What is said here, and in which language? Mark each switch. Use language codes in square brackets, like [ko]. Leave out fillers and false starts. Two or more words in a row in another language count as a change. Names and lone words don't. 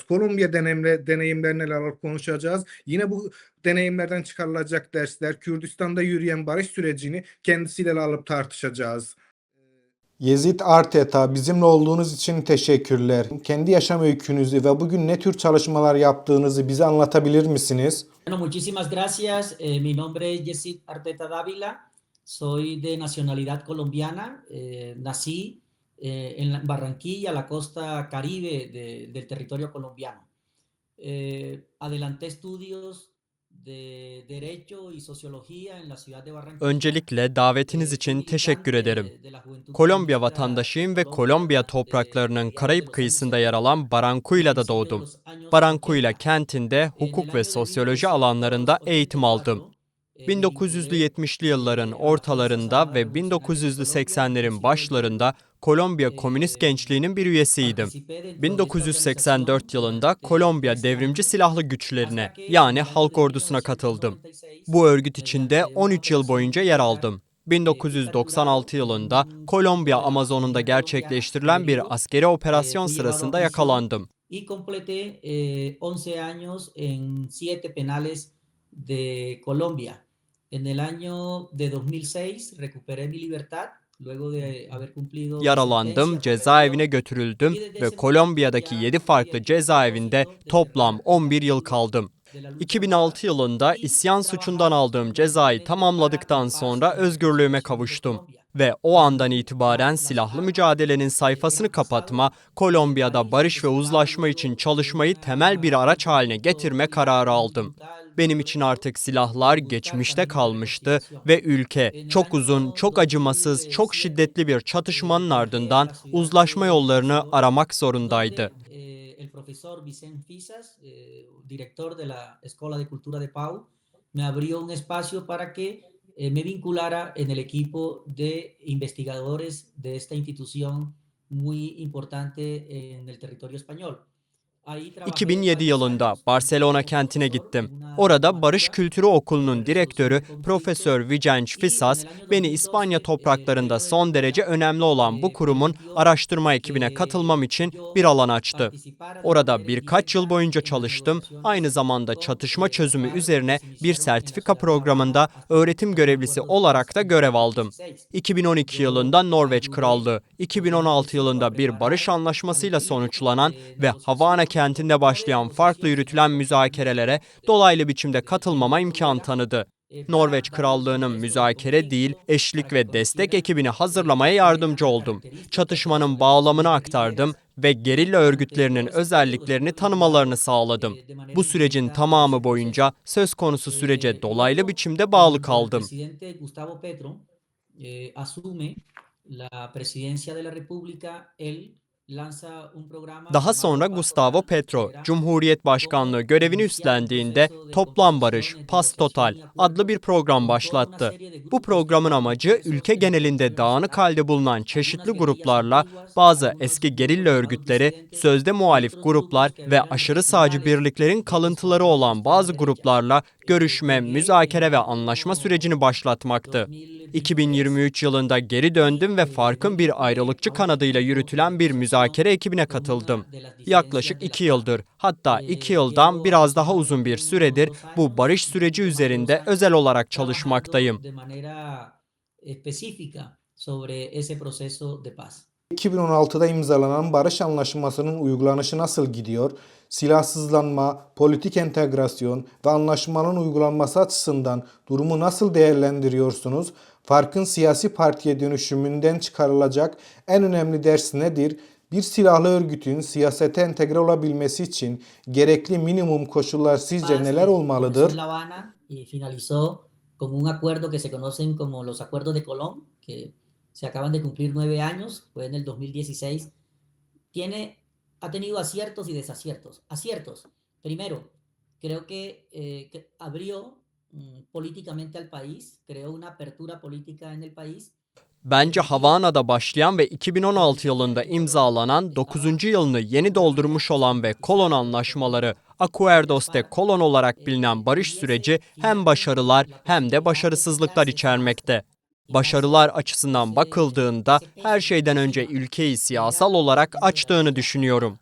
[tr] Kolombiya deneyimlerine neler konuşacağız. Yine bu deneyimlerden çıkarılacak dersler, Kürdistan'da yürüyen barış sürecini kendisiyle alıp tartışacağız. Yezid Arteta, bizimle olduğunuz için teşekkürler. Kendi yaşam öykünüzü ve bugün ne tür çalışmalar yaptığınızı bize anlatabilir misiniz? [es] Bueno, muchísimas gracias. Mi nombre es Yesid Arteta Dávila. Soy de nacionalidad colombiana. Nací en Barranquilla, la costa caribe del territorio colombiano. Adelanté estudios de Derecho y Sociología en la ciudad de Barranquilla. [tr] Öncelikle davetiniz [es] Fui [tr] için teşekkür [es] militante [tr] ederim. [es] de la Juventud [tr] Kolombiya [es] Comunista [tr] vatandaşıyım ve Kolombiya [es] Colombiana [tr] topraklarının [es] mediados de [tr] Karayip [es] los años [tr] kıyısında yer [es] 70 [tr] alan [es] y [tr] Barrancuya'da [es] principios de [tr] doğdum. [es] los años [tr] Barranquilla [es] 80. [tr] kentinde [es] En el [tr] hukuk ve [es] año de [tr] sosyoloji alanlarında eğitim aldım. [es] 1984 me vinculé [tr] 1970'li yılların [es] a las Fuerzas [tr] ortalarında [es] Armadas [tr] ve [es] Revolucionarias de Colombia, [tr] 1980'lerin [es] inclusive allí [tr] başlarında Kolombiya Komünist eh, Gençliği'nin bir üyesiydim. [es] participé dentro de esta [tr] 1984 [es] organización [tr] yılında [es] durante [tr] Kolombiya [es] 13 [tr] Devrimci [es] años, [tr] Silahlı [es] hasta [tr] Güçlerine [es] que en [tr] yani [es] el año [tr] Halk [es] de [tr] Ordusu'na katıldım. [es] 1996, [tr] Bu örgüt içinde [es] mediante una [tr] 13 yıl [es] operación [tr] boyunca yer [es] militar, [tr] aldım. [es] fui capturado [tr] 1996 [es] en [tr] yılında [es] un [tr] Kolombiya [es] conflicto de la [tr] Amazonunda [es] Patagonia colombiana muy [tr] gerçekleştirilen bir [es] herido. [tr] askeri operasyon [es] Fui llevado a [tr] sırasında [es] prisión [tr] yakalandım. [es] y completé 11 años en 7 penales de Colombia. En el año de 2006 recuperé mi libertad luego de haber cumplido mi [tr] Yaralandım, [es] sentencia por [tr] cezaevine [es] rebelión [tr] götürüldüm [es] y desde [tr] ve [es] ese momento [tr] Kolombiya'daki [es] ya [tr] 7 [es] cumplí [tr] farklı [es] el [tr] cezaevinde [es] propósito de [tr] toplam [es] cerrar el [tr] 11 yıl [es] capítulo [tr] kaldım. [es] de la lucha armada [tr] 2006 yılında [es] y [tr] isyan suçundan [es] trabajar [tr] aldığım cezayı [es] permanentemente para la [tr] tamamladıktan [es] paz [tr] sonra [es] y la [tr] özgürlüğüme [es] reconciliación de [tr] kavuştum. [es] Colombia. [tr] Ve o andan [es] Y [tr] itibaren [es] las [tr] silahlı [es] armas [tr] mücadelenin sayfasını [es] hemos [tr] kapatma, [es] pasado del [tr] Kolombiya'da [es] país [tr] barış ve [es] necesitado [tr] uzlaşma için [es] luego de [tr] çalışmayı temel bir [es] un [tr] araç haline [es] conflicto [tr] getirme [es] bélico [tr] kararı [es] muy [tr] aldım. [es] brutal, muy [tr] Benim için [es] violento, [tr] artık silahlar [es] buscar [tr] geçmişte [es] caminos de [tr] kalmıştı [es] reconciliación. [tr] ve ülke [es] En el [tr] çok uzun, [es] año [tr] çok acımasız, çok [es] 2007 [tr] şiddetli bir çatışmanın [es] viajé a [tr] ardından [es] la ciudad [tr] uzlaşma [es] de [tr] yollarını [es] Barcelona, [tr] aramak zorundaydı. [es] donde el profesor Vicent Fisas, director de la Escuela de Cultura de Pau, me abrió un espacio para que me vinculara en el equipo de investigadores de esta institución muy importante en el territorio español. Ahí trabajé [tr] 2007 [es] varios [tr] yılında [es] años [tr] Barcelona [es] como [tr] kentine [es] profesor [tr] gittim. [es] en una [tr] Orada Barış [es] diplomatura [tr] Kültürü [es] sobre [tr] Okulu'nun [es] resolución [tr] direktörü [es] de conflictos [tr] Profesör Vicenç [es] y en [tr] Fisas [es] el año [tr] beni İspanya [es] 2012 [tr] topraklarında [es] luego de la [tr] son derece [es] escuela [tr] önemli olan bu kurumun [es] permitió [tr] araştırma ekibine katılmam [es] que [tr] için bir [es] yo [tr] alan açtı. [es] participara de [tr] Orada [es] manera [tr] birkaç yıl [es] indirecta [tr] boyunca [es] en las [tr] çalıştım. Aynı [es] negociaciones [tr] zamanda [es] con [tr] çatışma [es] las [tr] çözümü [es] FARC que [tr] üzerine [es] se [tr] bir [es] iniciaron en la [tr] sertifika [es] ciudad de La Habana [tr] programında [es] hasta [tr] öğretim [es] concretar un [tr] görevlisi [es] acuerdo de paz [tr] olarak da [es] en [tr] görev aldım. [es] 2016. [tr] 2012 [es] Yo [tr] yılında Norveç [es] ayudé [tr] Krallığı, [es] con todo [tr] 2016 [es] eso a [tr] yılında bir barış [es] preparar al [tr] anlaşmasıyla [es] equipo [tr] sonuçlanan [es] de [tr] ve Havana [es] negociación con [tr] kentinde [es] no de [tr] başlayan farklı [es] negociación, sino [tr] yürütülen [es] de [tr] müzakerelere [es] compromiso [tr] dolaylı biçimde [es] del [tr] katılmama [es] gobierno de [tr] imkan [es] Noruega [tr] tanıdı. [es] para [tr] Norveç [es] darle un [tr] Krallığı'nın [es] ingreso del [tr] müzakere değil, [es] conflicto, para [tr] eşlik [es] que [tr] ve destek [es] conocieran [tr] ekibini hazırlamaya [es] cuáles eran [tr] yardımcı [es] las [tr] oldum. [es] características de las [tr] Çatışmanın bağlamını [es] organizaciones [tr] aktardım [es] guerrilleras [tr] ve [es] y [tr] gerilla [es] durante [tr] örgütlerinin [es] todo ese periodo [tr] özelliklerini [es] estuve [tr] tanımalarını [es] vinculado [tr] sağladım. [es] de manera [tr] Bu sürecin [es] indirecta en ese [tr] tamamı [es] proceso. [tr] boyunca söz konusu sürece dolaylı [es] Luego, [tr] biçimde bağlı [es] cuando el [tr] kaldım. [es] presidente Gustavo Petro asume la presidencia de la República, él lanza un programa [tr] Daha sonra [es] llamado Paz [tr] Gustavo [es] Total, que [tr] Petro, [es] era [tr] Cumhuriyet Başkanlığı [es] cómo [tr] görevini [es] iniciar un [tr] üstlendiğinde [es] proceso de [tr] Toplam Barış, [es] conciliación, [tr] Paz [es] negociación [tr] Total [es] y [tr] adlı [es] acuerdo [tr] bir program [es] con toda una [tr] başlattı. [es] serie de [tr] Bu [es] grupos [tr] programın [es] ya [tr] amacı [es] dispersos [tr] ülke [es] en el [tr] genelinde [es] territorio [tr] dağınık [es] nacional, [tr] halde bulunan [es] algunas [tr] çeşitli [es] guerrillas [tr] gruplarla [es] antiguas, [tr] bazı [es] algunos [tr] eski gerilla [es] grupos llamados [tr] örgütleri, [es] disidentes [tr] sözde [es] y [tr] muhalif [es] otros [tr] gruplar [es] grupos que [tr] ve [es] eran [tr] aşırı sağcı [es] representables [tr] birliklerin [es] del [tr] kalıntıları [es] extremismo de [tr] olan [es] extrema [tr] bazı [es] derecha. [tr] gruplarla görüşme, [es] Llegué en el [tr] müzakere ve anlaşma sürecini [es] año [tr] başlatmaktı. [es] 2023 [tr] 2023 yılında geri [es] y [tr] döndüm ve [es] me [tr] Fark'ın bir [es] vinculé [tr] ayrılıkçı [es] a un [tr] kanadıyla [es] equipo de [tr] yürütülen bir [es] negociación [tr] müzakere ekibine [es] con [tr] katıldım. [es] una de las disidencias [tr] Yaklaşık [es] de la [tr] 2 [es] FARC. [tr] yıldır, hatta 2 yıldan [es] Llevo [tr] biraz daha uzun bir [es] aproximadamente unos [tr] süredir [es] 2 [tr] bu [es] años, [tr] barış [es] un [tr] süreci [es] poquito más de [tr] üzerinde [es] 2 [tr] özel [es] años, [tr] olarak [es] trabajando [tr] çalışmaktayım. [es] de manera específica sobre ese proceso de paz. [tr] 2016'da imzalanan barış anlaşmasının uygulanışı nasıl gidiyor? Silahsızlanma, politik entegrasyon ve anlaşmanın uygulanması açısından durumu nasıl değerlendiriyorsunuz? Farkın siyasi partiye dönüşümünden çıkarılacak en önemli ders nedir? Bir silahlı örgütün siyasete entegre olabilmesi için gerekli minimum koşullar sizce [es] Paz [tr] neler [es] que comenzó [tr] olmalıdır? [es] en La Habana y finalizó con un acuerdo que se conocen como los acuerdos de Colón, que se acaban de cumplir 9 años, fue en el 2016, tiene ha tenido aciertos y desaciertos. Aciertos. Primero, creo que abrió políticamente al país, creó una apertura política en el país. [tr] Bence Havana'da başlayan ve 2016 yılında imzalanan 9. yılını yeni doldurmuş olan ve kolon anlaşmaları, Acuerdos de Kolon olarak bilinen barış süreci hem başarılar hem de başarısızlıklar içermekte. Başarılar açısından bakıldığında her şeyden önce ülkeyi siyasal olarak açtığını düşünüyorum.